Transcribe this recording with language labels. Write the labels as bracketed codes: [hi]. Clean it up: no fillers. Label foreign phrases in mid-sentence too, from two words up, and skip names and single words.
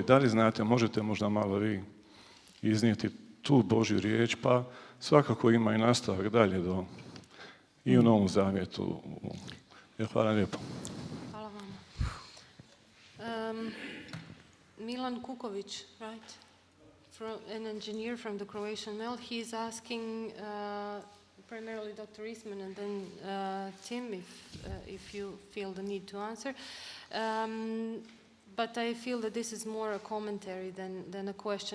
[hr] Da li znate, možete možda malo vi iznijeti tu Božju riječ, pa svakako ima i nastavak dalje i u Novom Zavjetu. Hvala lijepo. Hvala vam. Milan Kuković, [en] right? An engineer from the Croatian Mail. He's asking primarily Dr. Reisman and then Tim, if you feel the need to answer. But I feel that this is more a commentary than a question.